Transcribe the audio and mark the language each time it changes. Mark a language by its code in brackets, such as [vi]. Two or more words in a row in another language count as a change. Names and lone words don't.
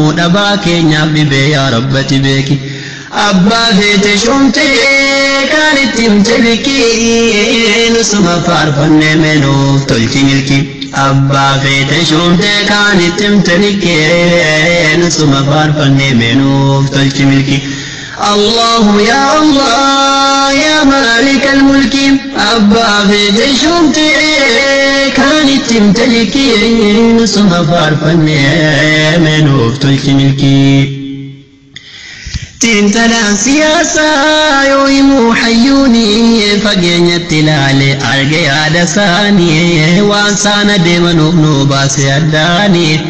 [om] Dhabaa keenyaaf dhibee yaa Rabbati beeki. Abbaa feete shumte kaan itti himte likkii, nusuma faarfannee meenuuf tolchi milki. Abbaa feete shumte kaan itti himte likkii, nusuma faarfannee meenuuf tolchi milki. [ar] الله يا الله يا مالك الملك. [om] Abbaa feete shumte kaan itti himte likkii, nusuma faarfannee meenuuf tolchi milki. Xiinxalaan siyaasaa yoo himu hayyuuni, fageenyatti ilaale arge yaada isaanii, waan saana deemanuuf nu baase addaani.